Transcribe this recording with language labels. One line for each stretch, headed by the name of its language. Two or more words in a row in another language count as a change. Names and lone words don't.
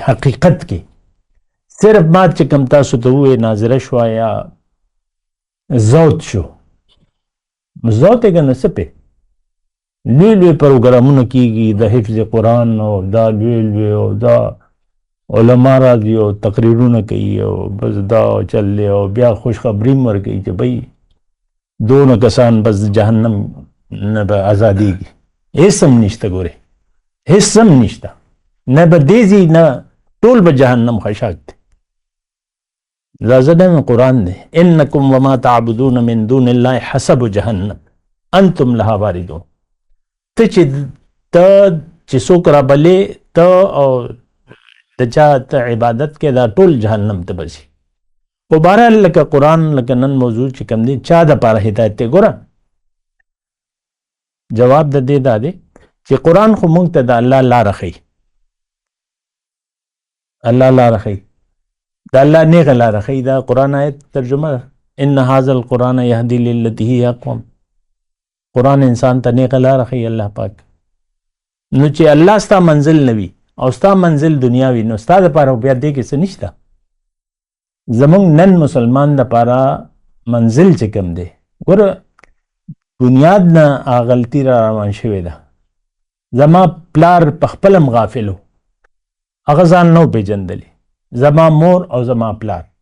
Pashto: حقیقت کې صرف ما چې کوم تاسو ته ووایې ناظره شوه یا زوت شو، زوت یې که نه څه پې لوی لوی پروګرامونه کېږي د حفظ قرآن او دا لوی لوی او دا علما راځي او تقریرونه کوي او بس دا چل دی او بیا خوشخبري هم ورکوي چې بھئی دونه کسان بس جهنم نه به ازادېږي. هېڅ هم نشته، ګورې هېڅ هم نشته، نه به دې ځي نه ټول به جهنم خشاک دی. دا زه نه قرآن دی،
Arabic: انکم وما تعبدون من دون الله حسب جهنم انتم لها واردون.
Pashto: ته چې څوک رابلې ته او د چا ته عبادت کې دا ټول جهنم ته به ځي. په بهرحال لکه قرآن لکه نن موضوع چې کوم دی چا دپاره هدایت دی ګوره جواب د دې دا دی چې قرآن خو موږ ته د الله لاره ښیي الله لاره ښیي د الله نیغه لاره ښیي دا قرآن آیت ترجمه ده
Arabic: ان هذا القرآن یهدي للتي هي
Pashto: اقوم قرآن انسان ته نیغه لاره ښیي الله پاک نو چې الله ستا منزل نه وي او ستا منزل دنیا وي نو ستا دپاره بیا دې کې څه نشته زمونږ نن مسلمان دپاره منزل چې کوم دی ګوره بنیاد نه غلطي را روان شوې ده زما پلار په خپلم غافل و هغه ځان نو پېژندلی زما مور او زما پلار